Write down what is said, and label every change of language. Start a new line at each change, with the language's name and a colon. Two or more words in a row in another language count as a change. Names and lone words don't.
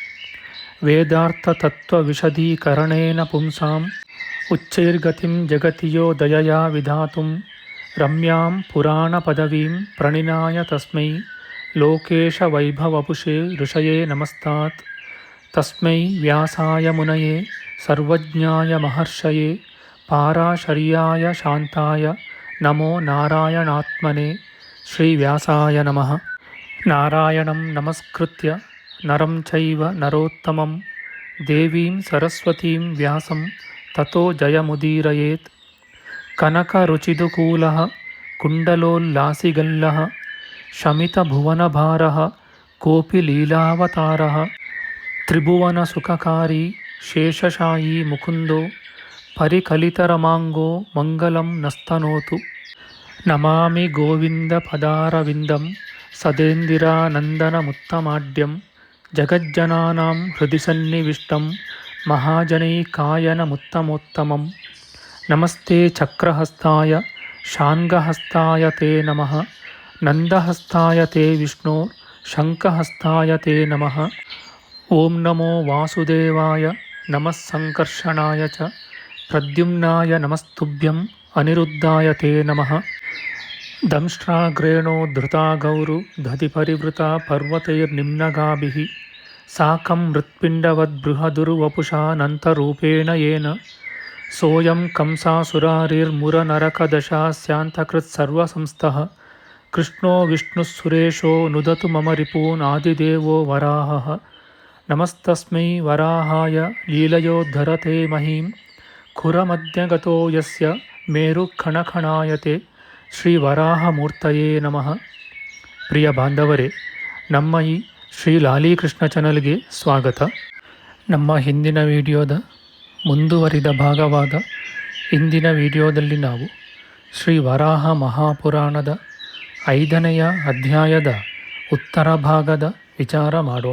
Sanskrit: ವೇದಾರ್ಥತತ್ವವಿಶದೀಕರಣೇನ ಪುಂಸಾಂ ಉಚ್ಚೈರ್ಗತಿಂ ಜಗತಿ ಯೋ ದಯಯಾ ವಿಧಾತುಂ ರಮ್ಯಾಂ ಪುರಾಣಪದವೀಂ ಪ್ರಣಿನಾಯ ತಸ್ಮೈ ಲೋಕೇಶವೈಭವಪುಷೇ ಋಷಯೇ ನಮಸ್ತಾತ್. ತಸ್ಮೈ ವ್ಯಾಸಾಯ ಮುನಯೇ ಸರ್ವಜ್ಞಾಯ ಮಹರ್ಷಯೇ ಪಾರಾಶರ್ಯಾಯ ಶಾಂತಾಯ ನಮೋ ನಾರಾಯಣಾತ್ಮನೇ. ಶ್ರೀವ್ಯಾಸಾಯ ನಮಃ. ನಾರಾಯಣಂ ನಮಸ್ಕೃತ್ಯ ನರಂ ಚೈವ ನರೋತ್ತಮಂ ದೇವೀಂ ಸರಸ್ವತೀಂ ವ್ಯಾಸಂ ತತೋ ಜಯಮುದೀರಯೇತ್. ಕನಕರುಚಿದುಕೂಲಃ ಕುಂಡಲೋಲ್ಲಾಸಿಗಲ್ಲಃ ಶಮಿತಭುವನಭಾರಃ ಕೋಪಿ ಲೀಲಾವತಾರಃ ತ್ರಿಭುವನಸುಖಕಾರಿ ಶೇಷಶಾಯೀ ಮುಕುಂದೋ ಪರಿಕಲಿತರಮಾಂಗೋ ಮಂಗಲಂ ನಸ್ತನೋತು. ನಮಾಮಿ ಗೋವಿಂದಪದಾರವಿಂದಂ ಸದೇಂದಿರಾನಂದನಮುತ್ತಮಾಡ್ಯಂ ಜಗಜ್ಜನಾನಾಂ ಹೃದಿ ಸನ್ನಿವಿಷ್ಟಂ ಮಹಾಜನೈಕಾಯನಮುತ್ತಮೋತ್ತಮಂ. ನಮಸ್ತೆ ಚಕ್ರಹಸ್ತಾಯ ಶಾಂಗಹಸ್ತಾಯ ತೇ ನಮಃ. ನಂದಹಸ್ತಾಯ ತೇ ವಿಷ್ಣೋ ಶಂಖಹಸ್ತಾಯ ತೇ ನಮಃ. ಓಂ ನಮೋ ವಾಸುದೇವಾಯ ನಮಃ ಸಂಕರ್ಷಣಾಯ ಚ ಪ್ರದ್ಯುಮ್ನಾಯ ನಮಸ್ತುಭ್ಯಂ ಅನಿರುದ್ಧಾಯ ತೇ ನಮಃ. ದಂಷ್ಟ್ರಾಗ್ರೇಣೋ ಧೃತಾ ಗೌರು ದಧಿಪರಿವೃತಾ ಪರ್ವತೈರ್ನಿಮ್ನಗಾಭಿಃ ಸಾಕಂ ಮೃತ್ಪಿಂಡವದ್ಬೃಹದುರ್ವಪುಷಾನಂತರೂಪೇಣ ಯೇನ ಸೋಯಂ ಕಂಸಾಸುರಾರಿರ್ಮುರನರಕದಶಾಸ್ಯಾಂತಕೃತ್ಸರ್ವಸಂಸ್ಥಃ ಕೃಷ್ಣೋ ವಿಷ್ಣುಃಸುರೇಶೋ ನುದತು ಮಮ ರಿಪೂನ್ ಆದಿದೇವೋ ವರಾಹಃ. ನಮಸ್ತಸ್ಮೈ ವರಾಹಾಯ ಲೀಲಯೋದ್ಧರತೆ ಮಹೀಂ ಖುರಮಧ್ಯಗತೋ ಯಸ್ಯ ಮೇರುಖಣಖಣಾಯತೆ. ಶ್ರೀ ವರಾಹಮೂರ್ತಯೇ ನಮಃ.
Kannada: ಪ್ರಿಯ ಬಾಂಧವರೇ, ನಮ್ಮ ಈ ಶ್ರೀ ಲಾಲೀಕೃಷ್ಣ ಚಾನಲ್ಗೆ ಸ್ವಾಗತ. ನಮ್ಮ ಹಿಂದಿನ ವಿಡಿಯೋದ ಮುಂದುವರಿದ ಭಾಗವಾದ ಇಂದಿನ ವಿಡಿಯೋದಲ್ಲಿ ನಾವು ಶ್ರೀ ವರಾಹ ಮಹಾಪುರಾಣದ 5ನೆಯ ಅಧ್ಯಾಯದ ಉತ್ತರ ಭಾಗದ ವಿಚಾರ ಮಾಡೋಣ.